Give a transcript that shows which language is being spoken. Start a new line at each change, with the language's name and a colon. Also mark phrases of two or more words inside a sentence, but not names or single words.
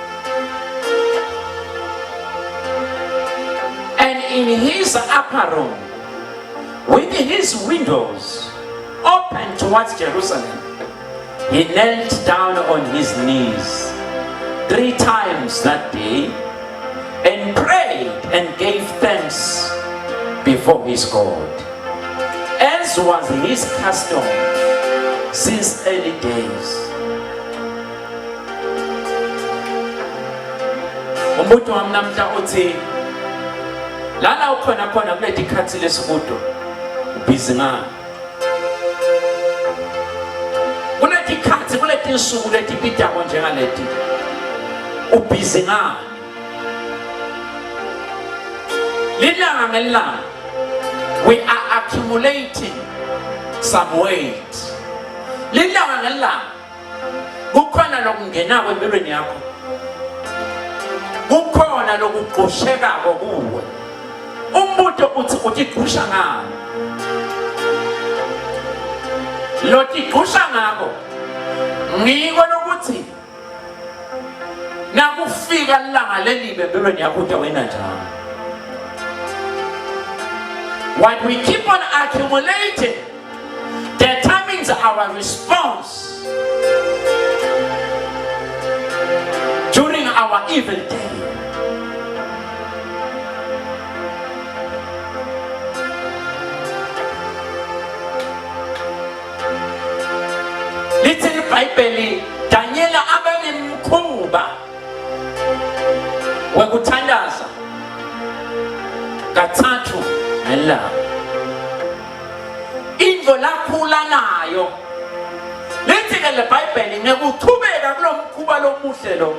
English: and in his upper room, with his windows open towards Jerusalem, he knelt down on his knees 3 times that day and prayed and gave thanks before his God, as was his custom since early days.
Swati: Umuntu wami namhla uthi lana ukhona khona kule dikhathi lesikudo ubhizi ngani. Kule dikhathi kule tinsuku leti bidako njengaleti ubhizi ngani. Lilanga ngelanga
English: we are accumulating some weight.
Swati: Lilanga ngelanga kukhona lokungenako empilweni yakho. Kukhona lokuqushekako kuwe. Umuntu uthi utigusha ngani. Lo tigusha ngako ngiko lokuthi nakufika ilanga lelibe empilweni yakho utawena njani.
English: What we keep on accumulating determines our response during our evil day. Little Bible,
Swati: Daniela abe mkhuba wekuthandaza kathathu ngelanga. Indvo lakhula nayo lithi ke le Bible ngekuthubeka kulomkhuba lomuhle lo.